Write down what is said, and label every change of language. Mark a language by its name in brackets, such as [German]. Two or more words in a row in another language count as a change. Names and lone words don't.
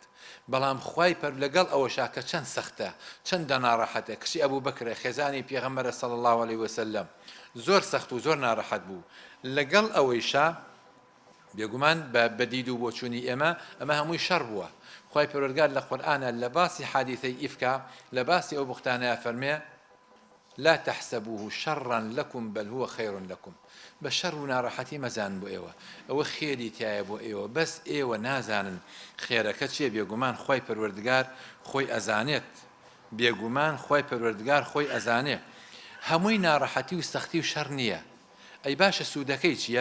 [Central Kurdish] بەڵام خوای پەر لەگەڵ ئەوەشا کە چەند سەختە، چەندە ناڕەحەتە، کچی ئەبوو بەکرە خێزانی پێغەمبەرە [Arabic] صلی الله علیه وسلم، [Central Kurdish] زۆر سەخت و زۆر ناڕەحەت بوو. لەگەڵ ئەوەیشا بێگومان بە دید و بۆچوونی ئێمە ئەمە هەمووی شەڕ بووە. خوای پەروەردگار لە قورئانە لە باسی حادیثەی ئیفکا، لە باسی ئەو بوختانەیە فەرمێ [Arabic] لا تحسبوه شرا لكم بل هو خير لكم. [Central Kurdish] بشر وناڕەحەتی مەزان بۆ ئێوە، ئەوە خێری تایە بۆ ئێوە، بەس ئێوە نازانن خێرەکە چیە. بێگومان خوای پەروەردگار خۆی ئەزانێت، بێگومان خوای پەروەردگار خۆی ئەزانێ. هەمووی ناڕەحەتی و سەختی و شەڕ نییە. ئەی باشە سوودەکەی چییە؟